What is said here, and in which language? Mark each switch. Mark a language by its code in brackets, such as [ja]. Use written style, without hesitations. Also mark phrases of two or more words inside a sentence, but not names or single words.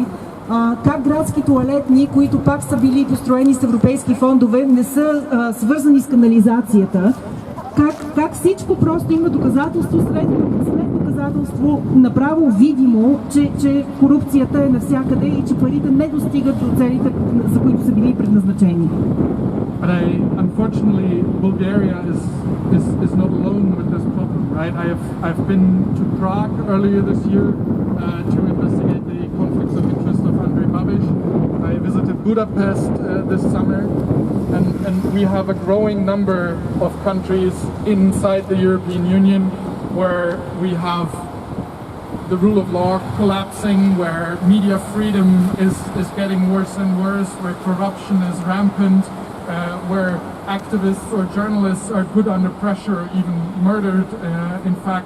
[bg] Как градски тоалетни, които пак са били построени с европейски фондове, не са свързани с канализацията. Как всичко просто има доказателство след доказателство, направо видимо, че корупцията е навсякъде и че парите не достигат до целите, за които са били предназначени. [en] But unfortunately, Bulgaria is not alone with this problem, right? I've been to Prague earlier this year to investigate the conflicts of interest of Andrej Babiš. I visited Budapest this summer, and we have a growing number of countries inside the European Union where we have the rule of law collapsing, where media freedom is getting worse and worse, where corruption is rampant, where activists or journalists are put under pressure or even murdered, in fact.